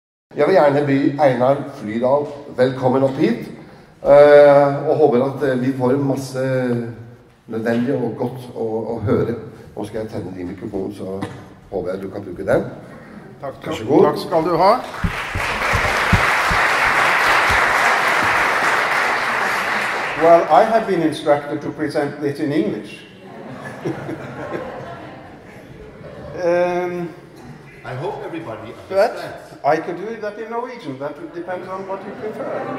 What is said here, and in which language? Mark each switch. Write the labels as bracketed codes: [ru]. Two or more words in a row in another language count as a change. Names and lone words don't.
[no] Jeg vil gjerne by Einar Flydal velkommen opp hit, og håper at vi får masse nødvendig og godt å høre. Nå skal jeg tenne din mikrofon, så håper jeg du kan bruke den. Takk, Vær så god. Takk skal du ha. [en] Well, I have been instructed to present this in English. I hope everybody understands. But I could do that in Norwegian. That would depend on what you prefer.